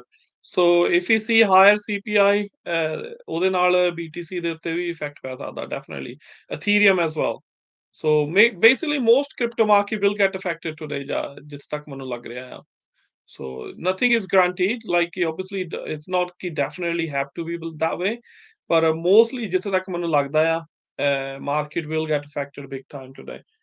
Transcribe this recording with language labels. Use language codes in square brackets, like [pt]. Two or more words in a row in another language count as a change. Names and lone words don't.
[en] So if you see higher CPI, [pa] ਉਹਦੇ ਨਾਲ BTC ਦੇ ਉੱਤੇ ਵੀ ਇਫੈਕਟ ਪੈ ਸਕਦਾ definitely. [en] Ethereum as well. So basically most crypto market will get affected today [pa] ਜਿੱਥੇ ਤੱਕ ਮੈਨੂੰ ਲੱਗ ਰਿਹਾ ਆ. [en] So nothing is guaranteed. Like obviously it's not definitely have to be that way, but mostly [pa] ਜਿੱਥੇ ਤੱਕ ਮੈਨੂੰ ਲੱਗਦਾ ਆ, [en] market will get affected big time today.